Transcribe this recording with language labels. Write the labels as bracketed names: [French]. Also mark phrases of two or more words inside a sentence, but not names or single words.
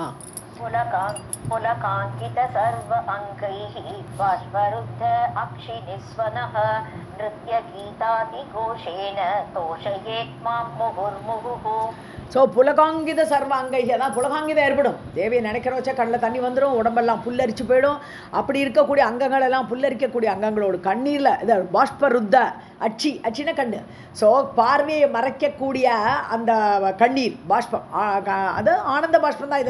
[Sanskrit] पुलकाङ्कित सर्व अङ्गैः बाष्परुद्ध अक्षिनिस्वनः नृत्यगीतादिघोषेण तोषयेत् मां मुहुर्मुहुः. [Tamil] ஸோ [Sanskrit] पुलकाङ्कित सर्व अङ्गैः, [Tamil] அதான் புலகாங்கிதம் ஏற்படும். தேவியை நினைக்கிற வச்சா கண்ணில் தண்ணி வந்துடும், உடம்பெல்லாம் புல்லரிச்சு போயிடும். அப்படி இருக்கக்கூடிய அங்கங்களெல்லாம் புல்லரிக்கக்கூடிய அங்கங்களோடு கண்ணீரில் இதை [Sanskrit] बाष्परुद्ध अक्षिन [Tamil] கண்ணு. ஸோ பார்வையை மறைக்கக்கூடிய அந்த கண்ணீர் பாஷ்பம், அது ஆனந்த பாஷ்பம் தான்.